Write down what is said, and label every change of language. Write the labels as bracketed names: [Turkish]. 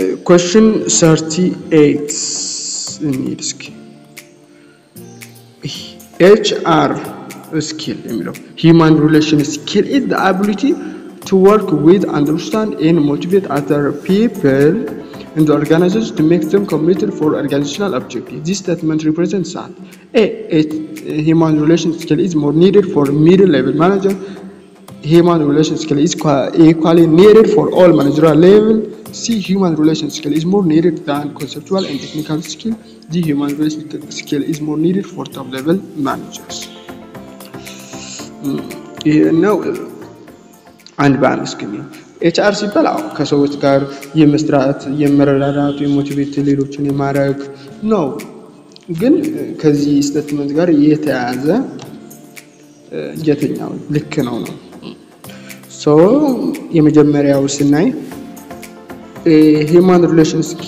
[English] question 38 [Amharic] እንሂድ እስኪ [English] HR skill የሚለው human relation skill is the ability to work with, understand and motivate other people in the organization to make them committed for organizational objectives. This statement represents that A human relation skill is more needed for middle level manager. Human relation skill is equally needed for all managerial level. C human relation skill is more needed than conceptual and technical skill. D human relation skill is more needed for top level managers. [Amharic] Now አንድ ባንስ ግን ኤችአር ሲባል ከሰዎች ጋር የመስራት የመረዳዳት የሞቲቬት ሌሎችን የማድረግ ነው ግን ከዚህ ስቴትመንት ጋር የተያያዘ የትኛው ልክ ነው ሶ የመጀመሪያው ስናይ human relation